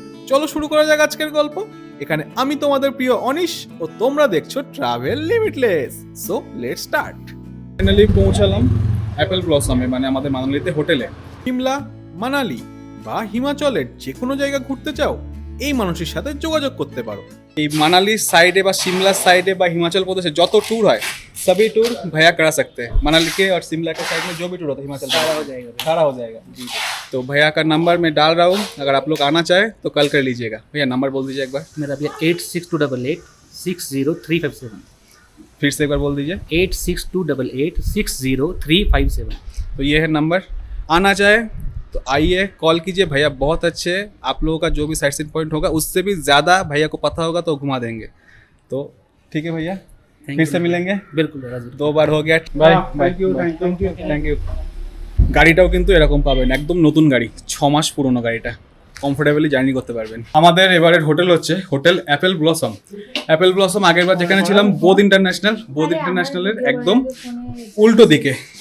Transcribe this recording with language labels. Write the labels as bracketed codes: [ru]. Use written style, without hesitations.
[bn] চলো শুরু করা যাক আজকের গল্প। এখানে আমি তোমাদের প্রিয় অনিশ ও তোমরা দেখছো travel limitless. [en] So let's start. [bn] Finally পৌঁছালাম অ্যাপেল ব্লসমে, মানে আমাদের মানালিতে হোটেলে। সিমলা, মানালি বা হিমাচলের যে কোনো জায়গা ঘুরতে চাও, এই মানুষের সাথে যোগাযোগ করতে পারো। এই মানালির সাইডে বা শিমলার সাइडे বা হিমাচল प्रदेश যত [hi] टूर है सभी टूर भैया करा सकते हैं। मनाली के और शिमला के साइड में जो भी टूर होता है हिमाचल सारा हो जाएगा जी। तो भैया का नंबर मैं डाल रहा हूँ, अगर आप लोग आना चाहे तो कल कर लीजिएगा। भैया नंबर बोल दीजिए एक बार। मेरा भैया 8628860357। फिर से एक बार बोल दीजिए। 8628860357। तो ये है नंबर, आना चाहे तो आइए, कॉल कीजिए। भैया बहुत अच्छे हैं, आप लोगों का जो भी साइट सीन पॉइंट होगा उससे भी ज़्यादा भैया को पता होगा तो घुमा देंगे। तो ठीक है भैया, फिर से मिलेंगे। बिल्कुल 2 बार हो गया। बाय। [en] Thank you. [bn] গাড়িটাও কিন্তু এরকম পাবেন, একদম নতুন গাড়ি, 6 মাস পুরনো গাড়িটা, কমফোর্টেবলি জার্নি করতে পারবেন। আমাদের এবারের হোটেল হচ্ছে hotel Apple blossom. Apple blossom আগের বার যেখানে ছিলাম বোধ ইন্টারন্যাশনালের একদম উল্টো দিকে।